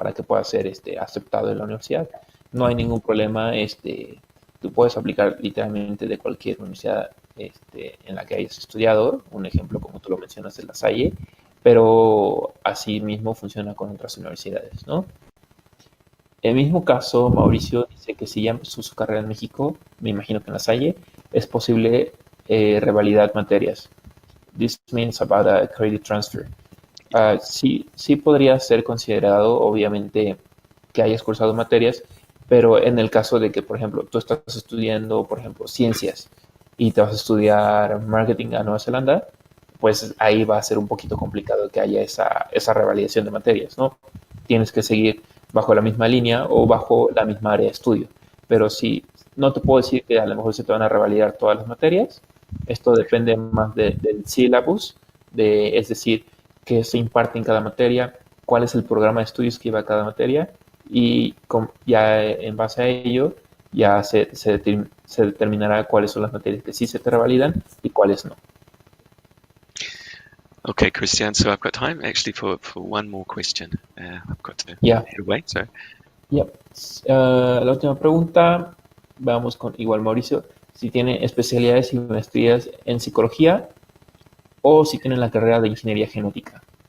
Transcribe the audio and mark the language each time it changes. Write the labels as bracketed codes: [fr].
[es] Para que pueda ser aceptado en la universidad. No hay ningún problema, tú puedes aplicar literalmente de cualquier universidad en la que hayas estudiado, un ejemplo como tú lo mencionas de La Salle, pero así mismo funciona con otras universidades, ¿no? En el mismo caso, Mauricio dice que si ya empezó su carrera en México, me imagino que en La Salle, es posible revalidar materias. [en] This means about a credit transfer. [es] Sí podría ser considerado, obviamente, que hayas cursado materias, pero en el caso de que, por ejemplo, tú estás estudiando, por ejemplo, ciencias y te vas a estudiar marketing a Nueva Zelanda, pues ahí va a ser un poquito complicado que haya esa revalidación de materias, ¿no? Tienes que seguir bajo la misma línea o bajo la misma área de estudio. Pero sí, no te puedo decir que a lo mejor se te van a revalidar todas las materias. Esto depende más del syllabus, es decir, qué se imparte en cada materia, cuál es el programa de estudios que lleva cada materia, y ya en base a ello ya se determinará cuáles son las materias que sí se te revalidan y cuáles no. [en] Okay, Christian, so I've got time actually for one more question. I've got to [es] Ya, [en] head away, so [es] ya. La última pregunta, vamos con igual Mauricio, si tiene especialidades y maestrías en psicología o si tiene la carrera de ingeniería genética.